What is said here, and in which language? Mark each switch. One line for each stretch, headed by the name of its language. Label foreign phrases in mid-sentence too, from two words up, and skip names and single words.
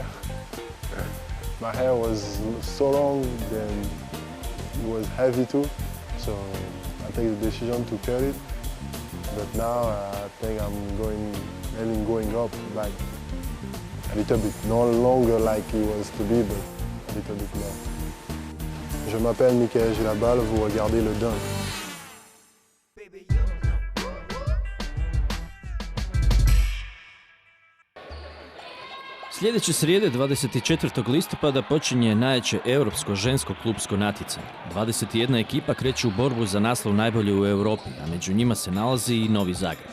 English: My hair was so long, then it was heavy too. So I take the decision to cut it. But now I think I'm going up like a little bit, no longer like it was to be, but a little bit more.
French: Je m'appelle Michael Gilabal, vous regardez le Dunk.
Croatian: Sljedeće srijede, 24. listopada, počinje najjače europsko žensko klupsko natjecanje. 21 ekipa kreće u borbu za naslov najbolje u Europi, a među njima se nalazi i Novi Zagreb.